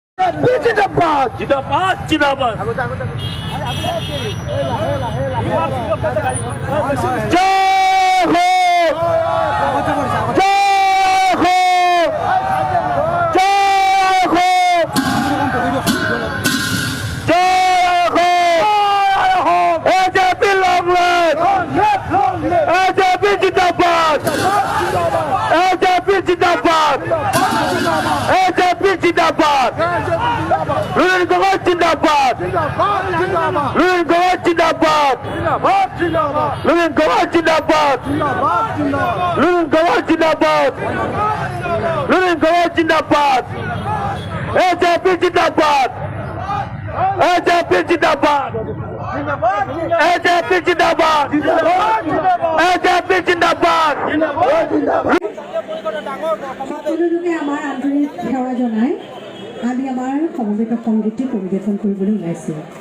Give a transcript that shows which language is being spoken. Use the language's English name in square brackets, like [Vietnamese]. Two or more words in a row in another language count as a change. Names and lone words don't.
[Hindi] जिंदाबाद जिंदाबाद जिंदाबाद जय हो जय हो जय हो जय हो एजेपी लॉन्गलेट एजेपी जिंदाबाद एजेपी जिंदाबाद एजेपी जिंदाबाद Lulun Gawat जिंदाबाद Lulun Gawat जिंदाबाद Lulun Gawat जिंदाबाद Lulun Gawat जिंदाबाद Lulun Gawat जिंदाबाद AJP जिंदाबाद AJP जिंदाबाद AJP जिंदाबाद AJP जिंदाबाद [Assamese] সকলোকে আমাৰ আন্তৰিক সেৱা জনাই আমি আমাৰ সমবেত সংগীতটি পৰিৱেশন কৰিবলৈ ওলাইছোঁ।